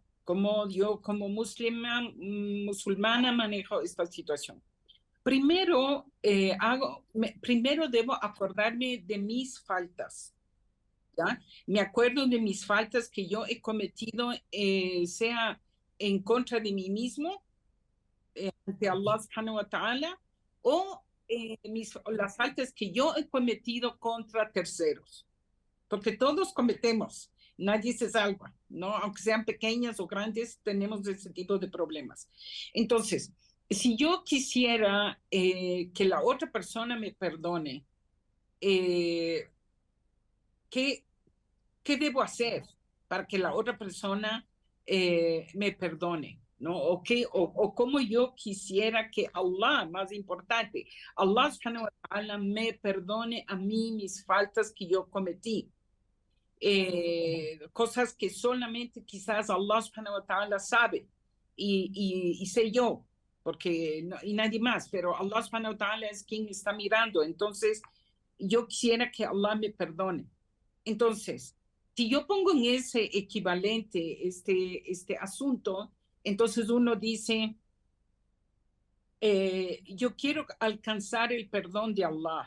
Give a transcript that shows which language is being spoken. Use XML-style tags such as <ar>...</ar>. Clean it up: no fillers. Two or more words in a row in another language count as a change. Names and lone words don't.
<es>¿Cómo yo como musulmana manejo esta situación? Primero, primero debo acordarme de mis faltas. ¿Ya? Me acuerdo de mis faltas que yo he cometido, sea en contra de mí mismo, ante Allah</es> <ar>سبحانه وتعالى,</ar> <es>o las faltas que yo he cometido contra terceros. Porque todos cometemos, nadie se salva, ¿no? Aunque sean pequeñas o grandes, tenemos ese tipo de problemas. Entonces, si yo quisiera que la otra persona me perdone, ¿qué debo hacer para que la otra persona me perdone? ¿No? O cómo yo quisiera que Allah, más importante, Allah</es> <ar>سبحانه وتعالى</ar> <es>me perdone a mí mis faltas que yo cometí. Cosas que solamente quizás Allah</es> <ar>سبحانه وتعالى</ar> <es>sabe y sé yo, porque y nadie más, pero Allah</es> <ar>سبحانه وتعالى</ar> <es>es quien está mirando. Entonces, yo quisiera que Allah me perdone. Entonces, si yo pongo en ese equivalente este asunto, entonces uno dice, yo quiero alcanzar el perdón de Allah.</es>